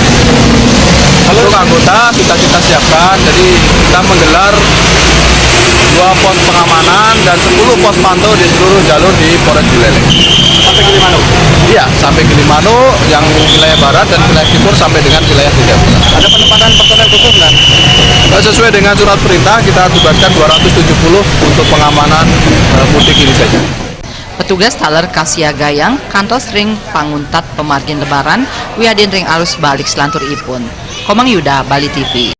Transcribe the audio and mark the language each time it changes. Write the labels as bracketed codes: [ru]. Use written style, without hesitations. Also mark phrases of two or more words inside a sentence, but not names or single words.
[id] Untuk anggota kita siapkan, jadi kita menggelar 2 pos pengamanan dan 10 pos pantau di seluruh jalur di Polres Buleleng. Sampai ke Limano? Iya, sampai ke Limano yang wilayah barat dan wilayah timur sampai dengan wilayah Jayapura. Ada penempatan personel khusus nggak? Sesuai dengan surat perintah kita tugaskan 270 untuk pengamanan mudik ini saja. [ban] Petugas taler kasiagayang kantos ring panguntat pemargin lebaran wiadin ring arus balik selantur ipun. [id] Komang Yuda, Bali TV.